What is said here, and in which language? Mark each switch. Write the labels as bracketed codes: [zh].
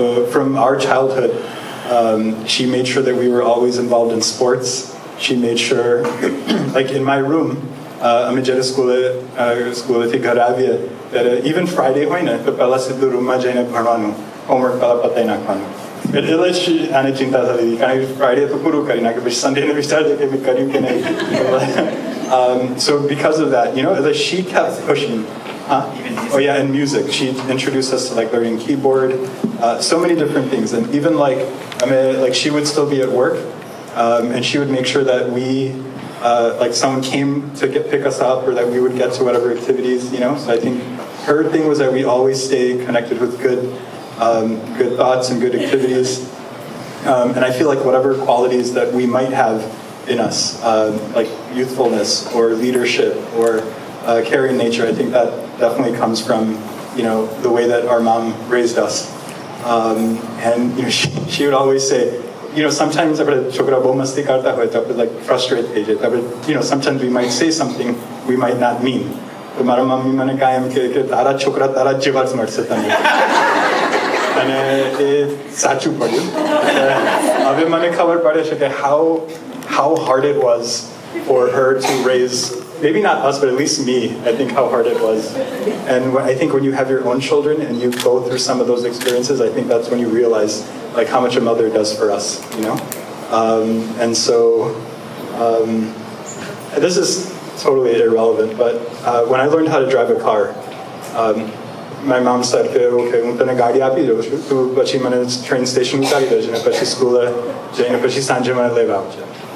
[en] From our childhood, she made sure that we were always involved in sports. She made sure, like in my room, [gu] અમે જ્યારે સ્કૂલેથી ઘર આવીએ ત્યારે [en] even Friday [gu] હોય ને તો પહેલાં સીધું રૂમમાં જઈને ભણવાનું, હોમવર્ક પહેલાં પતાવી નાખવાનું. એટલે જ આને ચિંતા થતી હતી, કારણ કે ફ્રાઈડે તો પૂરું કરી નાખે, પછી સન્ડેને વિચારજે કે મેં કર્યું કે નહીં. [en] So because of that, she kept pushing. Oh yeah, and music. She introduced us to like learning keyboard, so many different things, and even like she would still be at work. And she would make sure that we, like someone came to pick us up, or that we would get to whatever activities, So I think her thing was that we always stay connected with good thoughts and good activities. And I feel like whatever qualities that we might have in us, like youthfulness or leadership or caring nature, I think that definitely comes from, the way that our mom raised us. And she would always say, [gu] sometimes આપણે છોકરા બહુ મસ્તી કરતા હોય તો આપણે like frustrate થઈ જાય. [en] આપણે sometimes we might say something we might not mean. [gu] તો મારા મમ્મી મને કાયમ કહે કે તારા છોકરા તારા જેવા જ મળશે તને. અને એ સાચું પડ્યું. હવે મને ખબર પડે છે કે [en] how hard it was for her to raise, maybe not us, but at least me, I think how hard it was. And I think when you have your own children and you go through some of those experiences, I think that's when you realize like how much a mother does for us, And so, this is totally irrelevant, but when I learned how to drive a car, my mom said, okay, [gu] હું તને ગાડી આપી દઉં છું, તું પછી મને train station ઉતારી દેજે ને પછી સ્કૂલે જઈને પછી સાંજે મને લેવા આવજે.